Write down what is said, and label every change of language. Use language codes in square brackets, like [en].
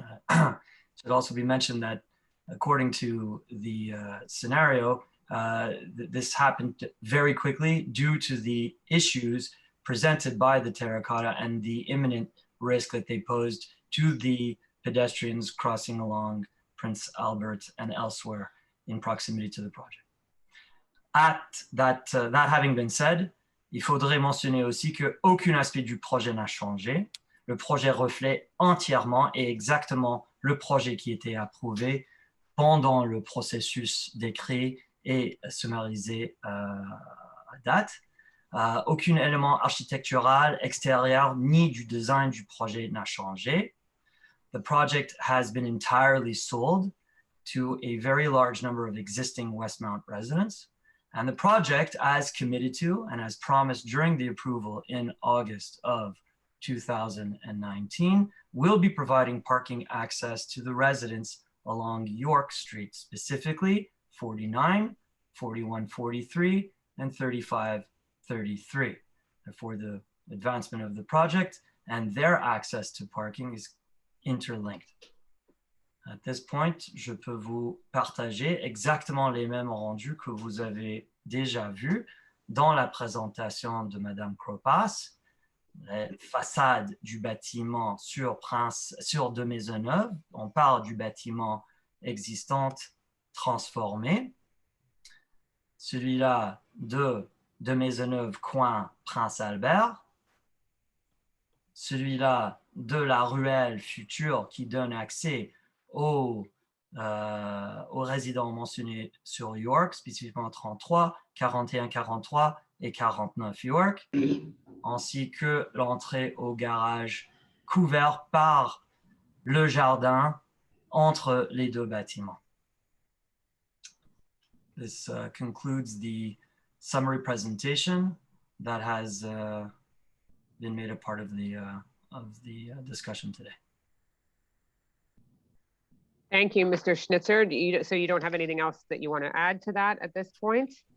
[en] It should also be mentioned that according to the scenario, this happened very quickly due to the issues presented by the terracotta and the imminent risk that they posed to the pedestrians crossing along Prince Albert and elsewhere in proximity to the project. That having been said, [fr] il faudrait mentionner aussi qu'aucun aspect du projet n'a changé. Le projet reflète entièrement et exactement le projet qui était approuvé pendant le processus décrit et summarisé à date. Aucun élément architectural extérieur ni du design du projet n'a changé. [en] The project has been entirely sold to a very large number of existing Westmount residents. And the project, as committed to and as promised during the approval in August of 2019, will be providing parking access to the residents along York Street, specifically 49, 4143, and 3533. For the advancement of the project and their access to parking is interlinked. At this point, [fr] je peux vous partager exactement les mêmes rendus que vous avez déjà vus dans la présentation de Madame Kropas. La façade du bâtiment sur de Maisonneuve, on parle du bâtiment existant transformé. Celui-là de Maisonneuve, coin Prince Albert. Celui-là de la ruelle future qui donne accès aux résidents mentionnés sur York, spécifiquement 33, 41, 43 et 49 York, ainsi que l'entrée au garage couvert par le jardin entre les deux bâtiments. [en] This concludes the summary presentation that has been made a part of the discussion today. Thank you, Mr. Schnitzer. So you don't have anything else that you want to add to that at this point?